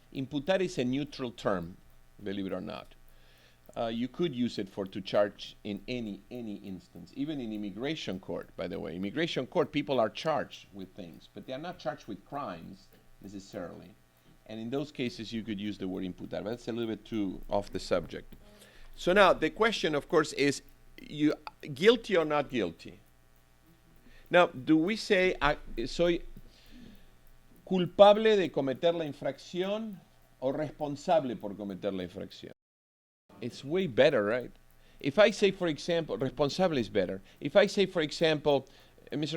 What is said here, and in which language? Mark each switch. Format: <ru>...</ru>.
<en>Imputar is a neutral term, believe it or not. You could use it to charge in any instance, even in immigration court, by the way. Immigration court, people are charged with things, but they are not charged with crimes necessarily. And in those cases, you could use the word imputar, but that's a little bit too off the subject. So now the question, of course, is you guilty or not guilty? Now, do we say</en> <es>soy culpable de cometer la infracción o responsable por cometer la infracción?</es> <en>It's way better, right? If I say, for example, responsable is better. If I say, for example, Mr.</en>